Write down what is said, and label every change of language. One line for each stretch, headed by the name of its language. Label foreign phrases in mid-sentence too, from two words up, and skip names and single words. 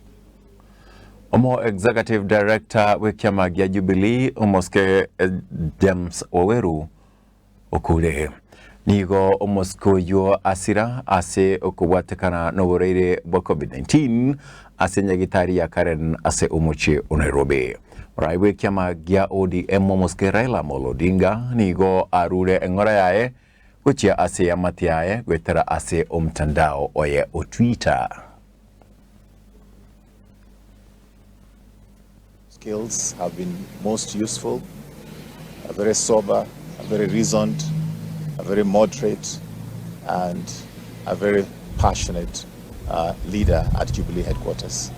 Gusii: Omo Executive Director wekiama gya Jubilee omoske James Oweru okule nigo omosko yo asira ase okubwatekana noboreire bwa COVID-19 ase nyagitari ya Karen ase umuche Nairobi raiwe kiama gya ODM omoske Raila Amolo Odinga nigo arure engora yae kuchia ase ya mati yae gwetera ase omtandao oye o Twitter.
English: Skills have been most useful, a very sober, a very reasoned, a very moderate, and a very passionate leader at Jubilee headquarters.